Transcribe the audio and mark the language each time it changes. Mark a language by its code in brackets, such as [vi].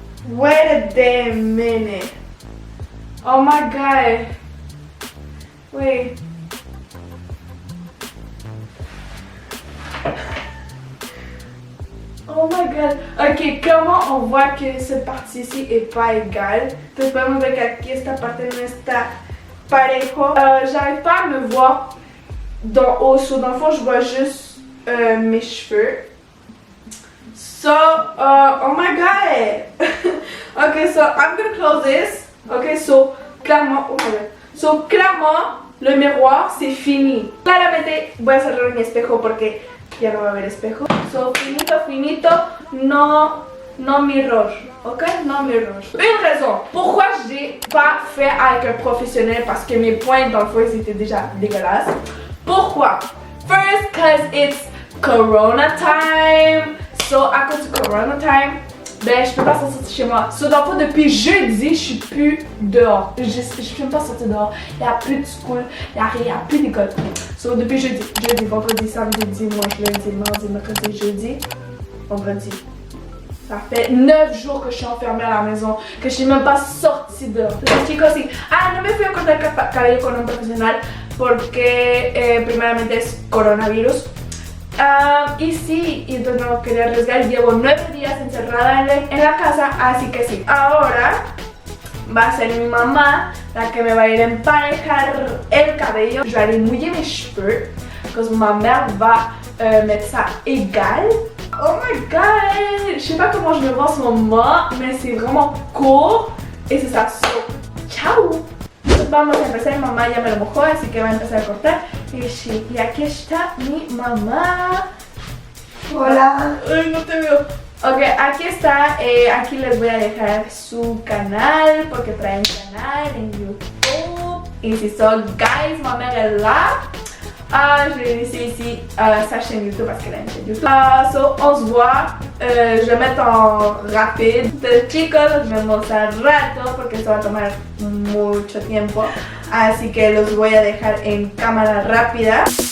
[en] Wait a damn minute. Oh my god. Wait. Oh my god. [fr] Ok, comment on voit que cette partie-ci est pas égale? [es] Entonces podemos ver que aquí esta parte no está parejo. [fr] J'arrive pas à me voir d'en haut. So, dans le fond, je vois juste mes cheveux. [en] So, oh my god. Ok, so I'm gonna close this. Ok, so, [fr] clairement, [en] oh my god. [fr] So, clairement, le miroir, c'est fini. [es] Claramente voy a cerrar mi espejo porque ya no va a haber espejo. [en] So, finito, no mirror, ok? No mirror. [fr] Une raison pourquoi j'ai pas fait avec un professionnel, parce que mes points dans le fond ils étaient déjà dégueulasses. Pourquoi? [en] First, cause it's Corona time. So, [fr] à cause du [en] Corona time, [fr] ben je peux pas sortir chez moi. So, dans le fond, depuis jeudi, je suis plus dehors. Je peux pas sortir dehors. Il y a plus de school, il y a rien, il y a plus d'école. So, depuis jeudi, vendredi, samedi, dimanche, lundi, mardi, mercredi, jeudi, vendredi. Ça fait 9 jours que je suis enfermée à la maison, que je suis même pas sortie dehors. [es] Los chicos, sí. No me fui a cortar el cabello con un profesional porque primeramente es coronavirus. Y sí, y entonces no quería arriesgar. Llevo 9 días encerrada en la casa, así que sí. Ahora va a ser mi mamá la que me va a ir a emparejar el cabello. [fr] Je vais aller mouiller mes cheveux, parce que ma mère va mettre ça égal. [en] Oh my god! [fr] Je sais pas comment je me vois en ce moment, mais c'est vraiment court et c'est ça. So, ciao! [es] Vamos a empezar, mi mamá ya me lo mojó, así que va a empezar a cortar. Y aquí está mi mamá. Hola. Ay, no te veo. Ok, aquí está. Aquí les voy a dejar su canal, porque trae un canal en YouTube. Y si son [fr] guys, ma mère est là. Je vais laisser ici sa chaîne YouTube parce qu'elle a une chaîne YouTube. So, on se voit. Je vais mettre en rapide. [es] Chicos, nos vemos al rato porque esto va a tomar mucho tiempo. Así que los voy a dejar en cámara rápida.